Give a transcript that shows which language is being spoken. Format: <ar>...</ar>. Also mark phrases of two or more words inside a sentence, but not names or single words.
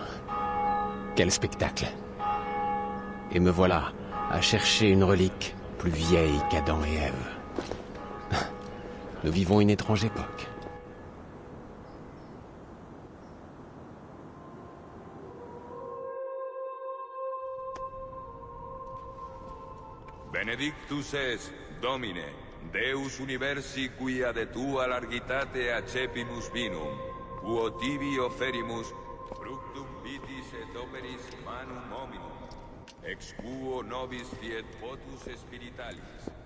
<fr>Quel spectacle. Et me voilà à chercher une relique plus vieille qu'Adam et Ève. Nous vivons une étrange époque.</fr> <la>Benedictus est, Domine, Deus universi quia de tua largitate accepimus vinum, uo tibi offerimus fructum vitis et operis manum hominum, ex quo nobis fiet votus spiritualis.</la>